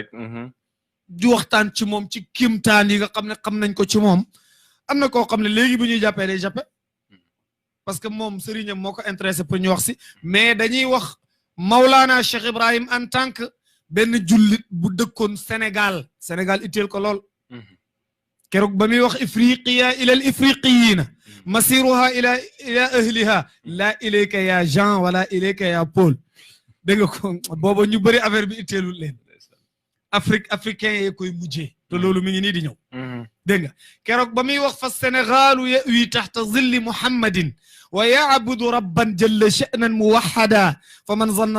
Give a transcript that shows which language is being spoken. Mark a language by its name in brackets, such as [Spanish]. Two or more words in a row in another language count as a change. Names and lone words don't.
[Wolof] di waxtaan ci moom ci kimtaan yi nga xam ne xam nañ ko ci moom am na koo xam ne léegi bu ñuy jàppee day jàppe [French] parce que [Wolof] moom sëriñam moo ko [French] intéressé pour [Wolof] ñu wax si mais dañuy wax Maulana Cheikh Ibrahim [French] en tant que [Wolof] benn jullit bu dëkkoon Sénégal itteel ko lool keroog ba muy wax [Arabic] إفريقيا إلى الإفريقيين مصيرها إلى أهلها لا إليك يا Jean ولا إليك يا Paul [Wolof] dégg nga ko booba ñu bëri affaire bi itteelul leen africain yee koy mujjee te loolu mi ngi nii di ñëw dégg nga keroog ba muy wax fa sénégalu [Arabic] يأوي تحت ظل محمد ويعبد ربا جل شأنا موحدا فمن ظن